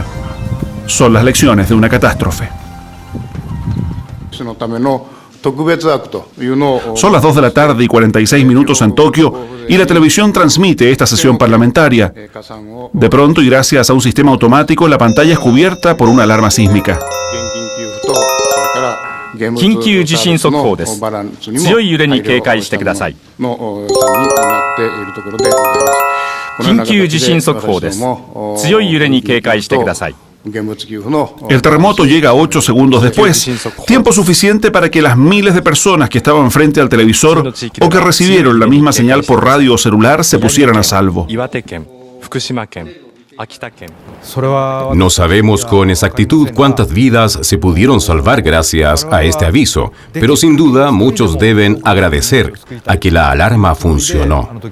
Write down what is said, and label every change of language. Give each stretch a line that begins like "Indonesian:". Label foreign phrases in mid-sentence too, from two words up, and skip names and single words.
Spanish: Son las lecciones de una catástrofe. Son las 2 de la tarde y 46 minutos en Tokio y la televisión transmite esta sesión parlamentaria. De pronto y gracias a un sistema automático, la pantalla es cubierta por una alarma sísmica.
Japanese: 緊急地震速報です。強い揺れに警戒してください。緊急地震速報です。強い揺れに警戒してください。
Spanish: El terremoto llega 8 segundos después, tiempo suficiente para que las miles de personas que estaban frente al televisor o que recibieron la misma señal por radio o celular se pusieran a salvo. No sabemos con exactitud cuántas vidas se pudieron salvar gracias a este aviso, pero sin duda muchos deben agradecer a que la alarma funcionó.